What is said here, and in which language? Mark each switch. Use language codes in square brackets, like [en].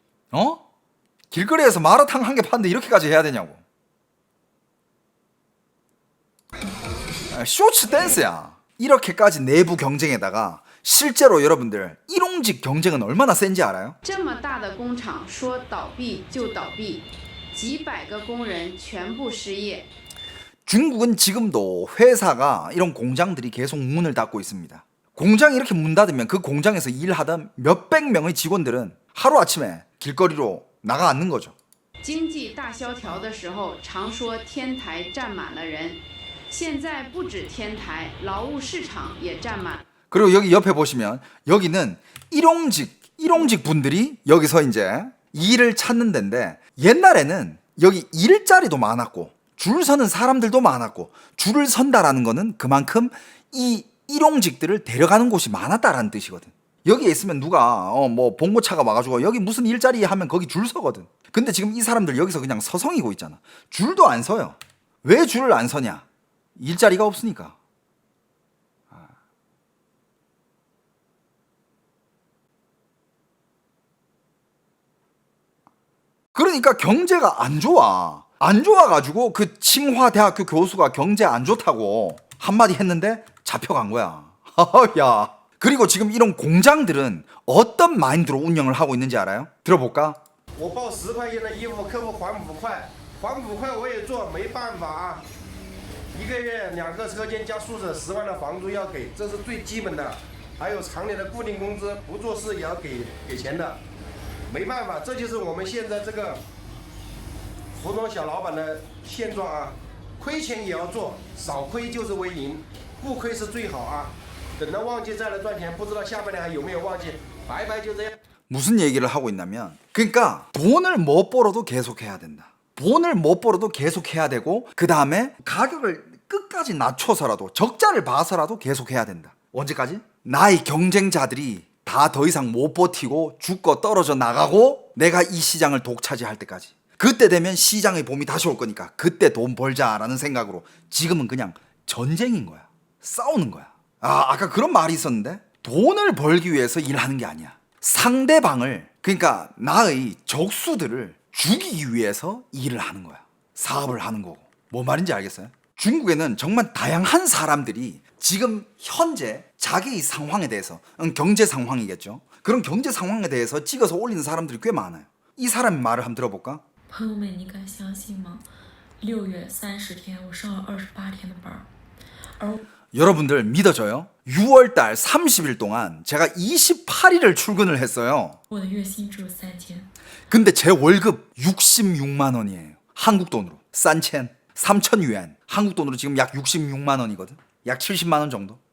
[ko] 어? 길거리에서 마라탕 한 개 파는데 이렇게까지 해야 되냐고. 쇼츠 댄스야. 이렇게까지 내부 경쟁에다가 실제로 여러분들 일용직 경쟁은 얼마나 센지 알아요? [zh] 这么大的工厂说倒闭就倒闭，几百个工人全部失业。 [ko] 중국은 지금도 회사가 이런 공장들이 계속 문을 닫고 있습니다. 공장이 이렇게 문 닫으면 그 공장에서 일하던 몇백 명의 직원들은 하루아침에 길거리로 나가 앉는 거죠. [zh] 经济大萧条的时候，常说天台站满了人，现在不止天台，劳务市场也站满。 [ko] 그리고 여기 옆에 보시면 여기는 일용직 분들이 여기서 이제 일을 찾는 데인데 옛날에는 여기 일자리도 많았고 줄 서는 사람들도 많았고 줄을 선다라는 거는 그만큼 이 일용직들을 데려가는 곳이 많았다라는 뜻이거든. 여기에 있으면 누가 뭐 봉고차가 와가지고 여기 무슨 일자리 하면 거기 줄 서거든. 근데 지금 이 사람들 여기서 그냥 서성이고 있잖아. 줄도 안 서요. 왜 줄을 안 서냐? 일자리가 없으니까. 그러니까 경제가 안 좋아. 안 좋아가지고 그 칭화대학교 교수가 경제 안 좋다고 한마디 했는데 잡혀간 거야. 야. 그리고 지금 이런 공장들은 어떤 마인드로 운영을 하고 있는지 알아요? 들어볼까? [zh] 我报10块钱的衣服，客户还5块，还5块我也做，没办法啊。 1个月2个车间加宿舍10万的房租要给，这是最基本的。还有常年的固定工资，不做事也要给钱的。没办法，这就是我们现在这个服装小老板的现状啊。亏钱也要做，少亏就是为赢，不亏是最好啊。等到旺季再来赚钱，不知道下半年还有没有旺季，白白就这样。 [ko] 무슨 얘기를 하고 있냐면 그러니까 돈을 못 벌어도 계속 해야 된다. 돈을 못 벌어도 계속 해야 되고 그 다음에 가격을 끝까지 낮춰서라도 적자를 봐서라도 계속 해야 된다. 언제까지? 나의 경쟁자들이 다 더 이상 못 버티고 죽고 떨어져 나가고 내가 이 시장을 독차지할 때까지. 그때 되면 시장의 봄이 다시 올 거니까 그때 돈 벌자라는 생각으로 지금은 그냥 전쟁인 거야. 싸우는 거야. 아까 그런 말이 있었는데 돈을 벌기 위해서 일하는 게 아니야. 상대방을 그러니까 나의 적수들을 죽이기 위해서 일을 하는 거야. 사업을 하는 거고. 뭐 말인지 알겠어요? 중국에는 정말 다양한 사람들이 지금 현재 자기의 상황에 대해서 경제 상황이겠죠. 그런 경제 상황에 대해서 찍어서 올리는 사람들이 꽤 많아요. 이 사람의 말을 한번 들어볼까? [zh] 朋友们，你敢相信吗？6月30天，我上了28天的班，而 [ko] 여러분들 믿어져요? 6월달 30일 동안 제가 28일을 출근을 했어요. [zh] 我的月薪只有3000。 [ko] 근데 제 월급 66만 원이에요. 한국 돈으로. 싼첸 3,000유엔. 한국 돈으로 지금 약 66만 원이거든. 약 70만 원 정도.